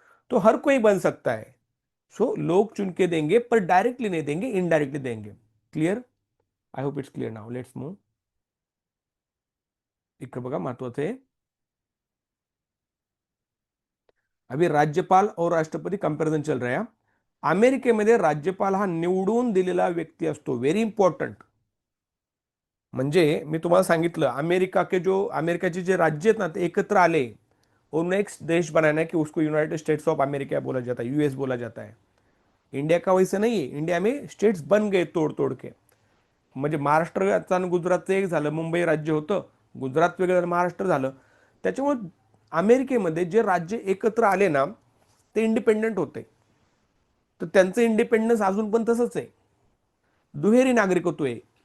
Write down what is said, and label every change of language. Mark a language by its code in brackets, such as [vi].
[hi] तो हर कोई बन सकता है। सो लोग चुन के देंगे, पर डायरेक्टली नहीं देंगे, इनडायरेक्टली देंगे। Clear? [en] I hope it's clear now, let's move. [mr] इकडे बघा महत्वाचं आहे. [hi] अभी राज्यपाल और राष्ट्रपती कंपॅरिझन चल रहा है. [mr] अमेरिकेमध्ये राज्यपाल हा निवडून दिलेला व्यक्ती असतो. [en] Very important. [mr] म्हणजे मी तुम्हाला सांगितलं, अमेरिकाचे जे राज्य आहेत ना, ते एकत्र आले [hi] और उन्हें एक देश बनाना है कि उसको यूनाइटेड स्टेट्स ऑफ अमेरिका बोला जाता है, यूएस बोला जाता है. इंडिया का वैसे नहीं है. इंडिया में स्टेट्स बन गए तोड तोड के. [mr] म्हणजे महाराष्ट्राचं आणि गुजरातचं एक झालं, मुंबई राज्य होतं, गुजरात वेगळं झालं, महाराष्ट्र झालं. त्याच्यामुळे अमेरिकेमध्ये जे राज्य एकत्र आले ना, ते इंडिपेंडंट होते. तर त्यांचं इंडिपेंडन्स अजून पण तसंच आहे. दुहेरी नागरिकत्व आहे.